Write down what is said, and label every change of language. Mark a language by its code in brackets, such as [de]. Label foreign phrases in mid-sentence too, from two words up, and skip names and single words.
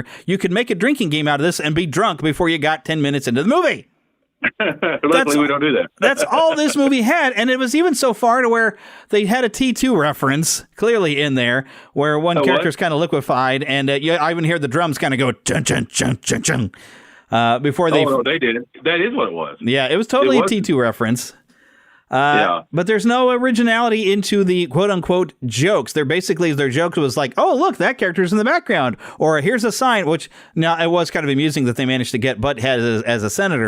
[en] You could make a drinking game out of this and be drunk before you got 10 minutes into the movie. Luckily, we don't do that. That's all this movie had, and it was even so far to where they had a T2 reference clearly in there, where one character's kind of liquefied, and I even hear the drums kind of go chun chun chun chun chun. Before they... no, they did it. That is what it was. Yeah, it was totally a T2 reference. But there's no originality into the quote-unquote jokes. Their joke was like, oh, look, that character's in the background. Or here's a sign, which, now, it was kind of amusing that they managed to get Butthead as a senator.